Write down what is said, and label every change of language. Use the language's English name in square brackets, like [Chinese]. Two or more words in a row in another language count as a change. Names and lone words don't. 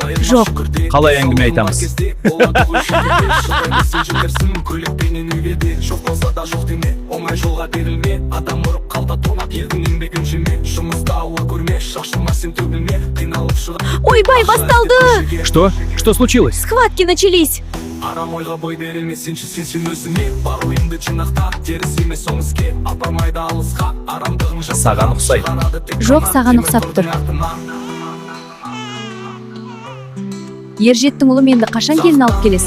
[Kazakh] Жоқ. Қалай әңгіме айтамыз? Көлікпенен үйге жоқ болса да жоқ деме, оңай жолға берілме. Адам ұрып қалда тонап, елдің еңбегін жеме. Жұмыста ауа көрме, шашылма сен төгілме. Қиналып шығып. Ойбай, басталды. [Russian] Что случилось? Схватки начались. [Kazakh] Арам ойға бой берілме, сен өзіңе. Бар ойыңды жинақта, теріс емес оң іске. Апармайды алысқа, арамдығың жасаған. Саған ұқсайды. Жоқ, саған ұқсап тұр. Ержеттің ұлы, менді қашан келін алып келесің?